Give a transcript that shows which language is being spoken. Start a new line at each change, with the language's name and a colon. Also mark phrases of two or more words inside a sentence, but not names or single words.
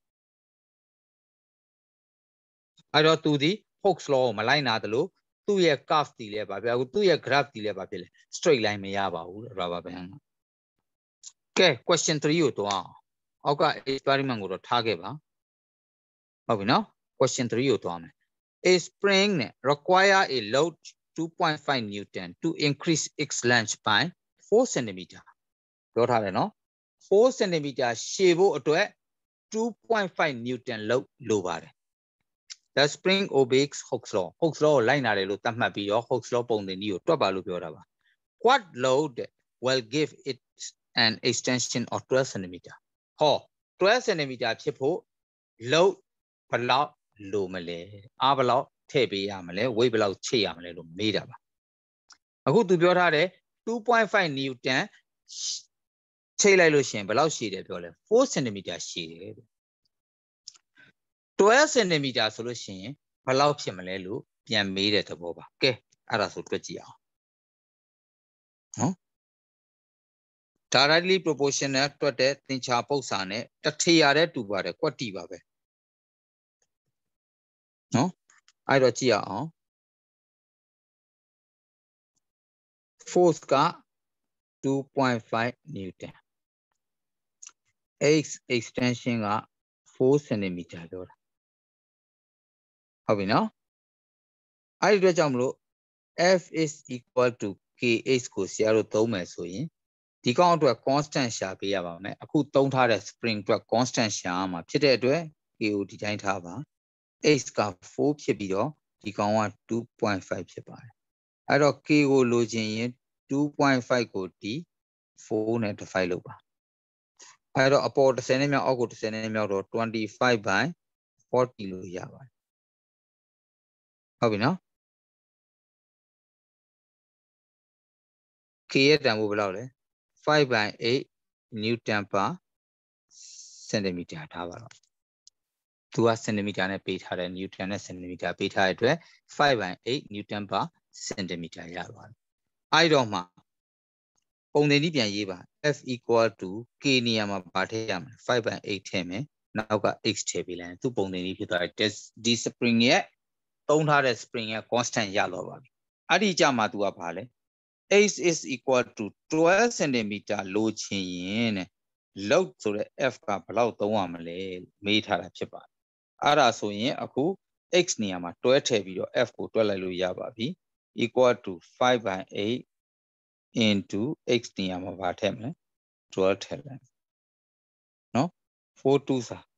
Burmese: အဲ့တော့သူဒီ Hooke's law ကိုမလိုက်နာသလိုသူ့ရဲ့ curve တီလည်းပါဗျာသူ့ရဲ့ graph တီလည်းပါဖြစ်လေ straight line မရပါဘူး
English: rubber band
Burmese: ကဲ question 3ကိုတော့အောက်က experiment ကိုတော့ ထားခဲ့ပါဟုတ်ပြီနော် question 3ကိုတော့မယ်
English: a spring require a load 2.5 newton to increase its length by 4 cm
Burmese: ပြောထားတယ်နော်4 cm ရှ ည်ဖို့အတွက် 2.5 newton လိုပါတယ်
English: the spring obeys Hooke's law
Burmese: ကိုလိုက်နာတယ်လို့သတ်မှတ်ပြီးတော့ Hooke's law ပုံသင်နည်းကိုတွက်ပါလို့ပြောတာပါ
English: what load will give it an extension of 12 cm
Burmese: ဟော12 cm ဖြစ်ဖို့ load ဘယ်လောက်လိုမလဲအားဘယ်လောက်ထည့်ပေးရမလဲ weight ဘယ်လောက်ချိတ်ရမလဲလို့မေးတာပါအခုသူပြောထားတယ် 2.5 newton ချိတ်လိုက်လို့ရှိရင်ဘယ်လောက်ရှည်တယ်ပြောလဲ4 cm ရှည်တယ် 12 cm ဆိုလို့ရှိရင်ဘယ်လောက်ဖြစ်မလဲလို့ပြန်မေးတဲ့သဘောပါကဲအဲ့ဒါဆိုတွက်ကြည့်အောင်နော်
English: directly proportional
Burmese: တွက်တဲ့သင်္ချာပု္ပ္ပစာနဲ့တထရာတဲ့တူပါတယ်ကွက်တီပါပဲ နော်အဲ့တော့ကြည့်အောင် force က 2.5 newton x extension က4 cm ပြောတာဟုတ်ပြီနော်အဲ့ဒီအတွက်ကြောင့်မလို့
English: F is equal to kh
Burmese: ကိုဆရာတို့သုံးမယ်ဆိုရင်ဒီကောင်အတွက် constant ရှာပေးရပါမယ်အခုသုံးထားတဲ့ spring အတွက် constant ရှာမှာဖြစ်တဲ့အတွက် k ကိုဒီတိုင်းထားပါ x က4ဖြစ်ပြီးတော့ဒီကောင်က 2.5 ဖြစ်ပါတယ်အဲ့တော့ k ကိုလိုချင်ရင် 2.5 ကိုဒီ4နဲ့ divide လုပ်ပါအဲ့တော့အပေါ်30နဲ့မြောက်အောက်ကို30နဲ့မြောက်တော့25 by 40လို့ရပါတယ် ဟုတ်ပြီနော် k ရဲ့တန်ဖိုးဘယ်လောက်လဲ
English: 5 by 8 newton per centimeter
Burmese: ထားပါတော့သူက centimeter နဲ့ပေးထားတယ် newton နဲ့ centimeter ပေးထားတဲ့အတွက်
English: 5 by 8 newton per centimeter
Burmese: ရပါတယ် အဲ့တော့မှပုံသင်နည်းပြန်ရေးပါ
English: f equal to k
Burmese: နေရာမှာဘာထည့်ရမလဲ5 by 8ထည့်မယ်နောက်က x ထည့်ပေး လိုက်သူပုံသင်နည်းဖြစ်သွားတယ်ဒီ spring ရဲ့သုံးထားတဲ့ spring ရဲ့ constant ရတော့ပါပြီအဲ့ဒီကြမှာသူကဘာလဲ
English: x is equal to 12 cm
Burmese: လိုချင်ရင်load ဆိုတဲ့ f ကဘယ်လောက်သုံးရမလဲမေးထားတာဖြစ်ပါတယ်အဲ့ဒါဆိုရင်အခု x နေရာမှာတွဲထည့်ပြီးတော့ f ကိုတွက်လိုက်လို့ရပါပြီ
English: equal to 5 by 8 into x
Burmese: နေရာမှာဘာထည့်မလဲ12ထည့်လိုက်နော်4 2စာ